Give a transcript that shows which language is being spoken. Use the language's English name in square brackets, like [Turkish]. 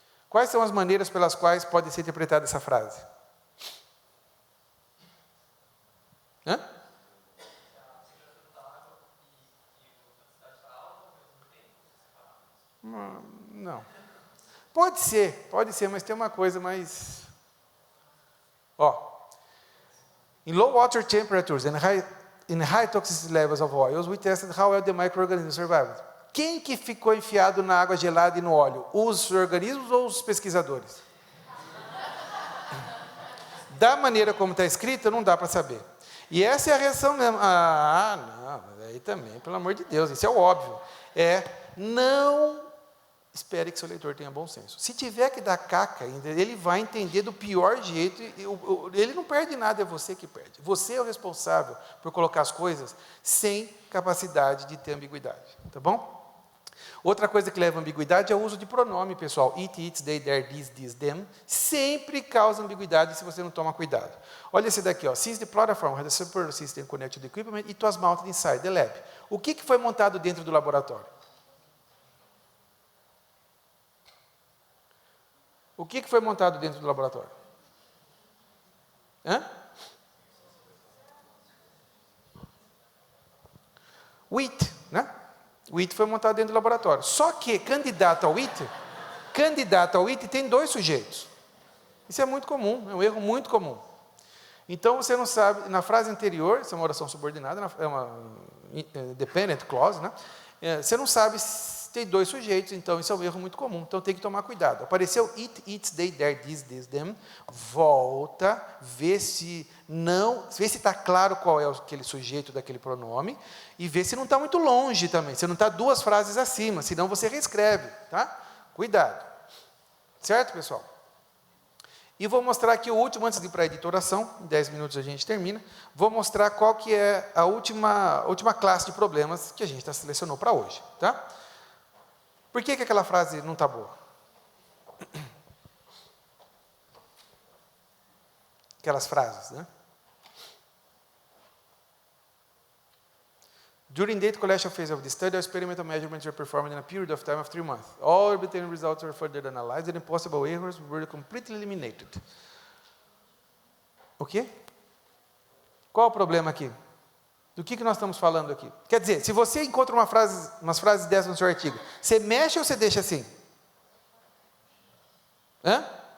[Portuguese] Quais são as maneiras pelas quais pode ser interpretada essa frase? Hã? Não. Pode ser, mas tem uma coisa mais... [English] Ó, in low water temperatures and in high toxicity levels of oils, we tested how well the microorganisms survived. [Portuguese] Quem que ficou enfiado na água gelada e no óleo? Os organismos ou os pesquisadores? Da maneira como está escrito, não dá para saber. E essa é a reação mesmo. Não, aí também, pelo amor de Deus, isso é o óbvio. Não espere que seu leitor tenha bom senso. Se tiver que dar caca, ele vai entender do pior jeito. Ele não perde nada, é você que perde. Você é o responsável por colocar as coisas sem capacidade de ter ambiguidade. Tá bom? Outra coisa que leva a ambiguidade é o uso de pronome, pessoal. [English] It, its, they, their, this, them. [Portuguese] Sempre causa ambiguidade se você não toma cuidado. Olha esse daqui, ó. [English] Since the platform has a super system connected to the equipment, it was mounted inside the lab. [Portuguese] O que foi montado dentro do laboratório? O que foi montado dentro do laboratório? O IT, né? O IT foi montado dentro do laboratório. Só que, candidato ao IT tem 2 sujeitos. Isso é muito comum, é um erro muito comum. Então, você não sabe, na frase anterior, isso é uma oração subordinada, é uma dependent clause, né? Você não sabe se tem 2 sujeitos, então isso é um erro muito comum. Então, tem que tomar cuidado. Apareceu it, its, they, their, this, them. Volta, vê se está claro qual é aquele sujeito daquele pronome e vê se não está muito longe também, se não está 2 frases acima, senão você reescreve, tá? Cuidado. Certo, pessoal? E vou mostrar aqui o último, antes de ir para a editoração, em 10 minutos a gente termina, vou mostrar qual que é a última classe de problemas que a gente selecionou para hoje, tá? Por que aquela frase não está boa? Aquelas frases, né? [English] During data collection phase of the study, our experimental measurements were performed in a period of time of 3 months. All obtained results were further analyzed and possible errors were completely eliminated. [Portuguese] O quê? Qual o problema aqui? Do que nós estamos falando aqui? Quer dizer, se você encontra umas frases dessas no seu artigo, você mexe ou você deixa assim? Hã?